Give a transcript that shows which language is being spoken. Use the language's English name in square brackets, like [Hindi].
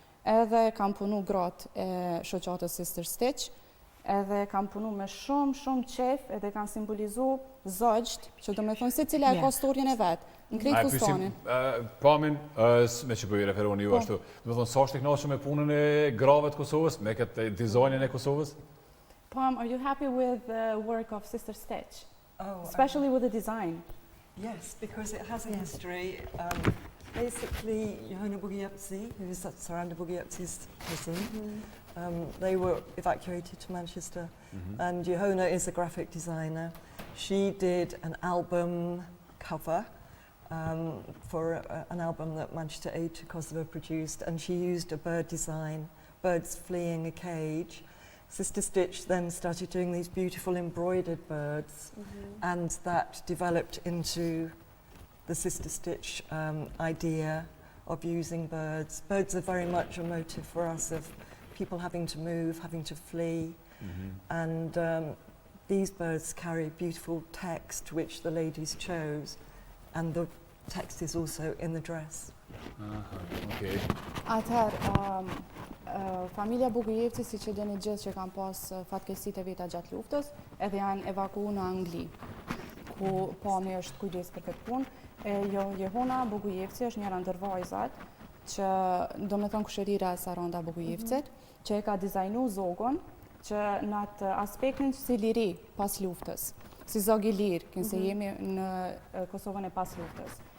[Albanian] edhe kam punu gratë e shoqatës Sister Stitch, edhe kam punu me shumë qef, edhe kanë simbolizu zogjt, që do me thonë se cila e ka storjen e vetë, në krejt fustanin. Pamin, me që po i referoni ju ashtu, do me thonë, sa është i knaqshëm me punën e grave të Kosovës, me këtë dizajnin e Kosovës? [English] Pam, are you happy with the work of Sister Stitch? Oh, Especially with the design? yes, because it has a history. Basically, Johanna Bugiyepsi, who is Saranda Bugiyepsi's cousin, they were evacuated to Manchester, and Johanna is a graphic designer. She did an album cover for an album that Manchester Aid to Kosovo produced, and she used a bird design, birds fleeing a cage. Sister Stitch then started doing these beautiful embroidered birds, and that developed into the Sister Stitch idea of using birds. Birds are very much a motive for us of people having to move, having to flee, and these birds carry beautiful text which the ladies chose, and the text is also in the dress. Okay. [Albanian] Atëherë, familja Bugujevci, si që dini gjithë që kanë pas fatkeqësitë e veta gjatë luftës, edhe janë evakuuar në Angli, ku pami është kujdes për këtë punë. Johanna Bugujevci është njëra ndër vajzat që do me thonë kushërira e Saranda Bugujevcit, që e ka dizajnu zogon që në atë aspektin si liri pas luftës, si zog i lirë, kënëse jemi në Kosovën e pas luftës.